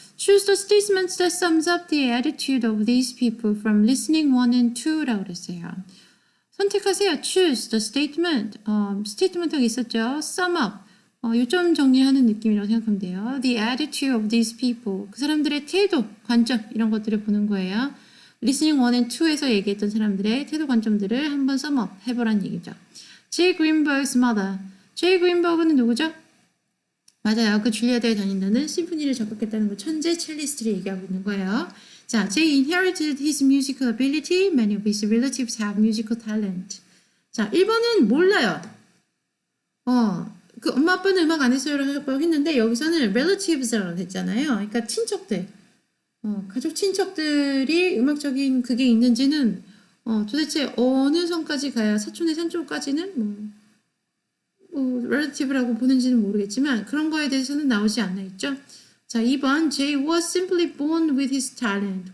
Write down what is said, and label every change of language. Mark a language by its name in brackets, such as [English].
[English] Choose the statements that sums up the attitude of these people from listening 1 and 2 [Korean] 라고 그랬어요. 선택하세요. [English] Choose the statement. [Korean] statement가 있었죠. [English] Sum up. [Korean] 요점 정리하는 느낌이라고 생각하면 돼요. [English] The attitude of these people. [Korean] 그 사람들의 태도, 관점 이런 것들을 보는 거예요. [English] Listening 1 and 2 [Korean] 에서 얘기했던 사람들의 태도 관점들을 한번 [English] sum up [Korean] 해보라는 얘기죠. J. Greenberg's mother. J. Greenberg는 누구죠? 맞아요. 그 줄리아드에 다닌다는 심포니를 작곡했다는 거 천재 첼리스트를 얘기하고 있는 거예요. [English] 자, Jay inherited his musical ability. Many of his relatives have musical talent. [Korean] 자, 1번은 몰라요. 그 엄마 아빠는 음악 안 했어요라고 했는데 여기서는 relatives라고 했잖아요. 그러니까 친척들, 가족 친척들이 음악적인 그게 있는지는 도대체 어느 선까지 가야 사촌의 산촌까지는 relative라고 보는지는 모르겠지만 그런 거에 대해서는 나오지 않아 있죠. 자, 2번 [English] Jay was simply born with his talent.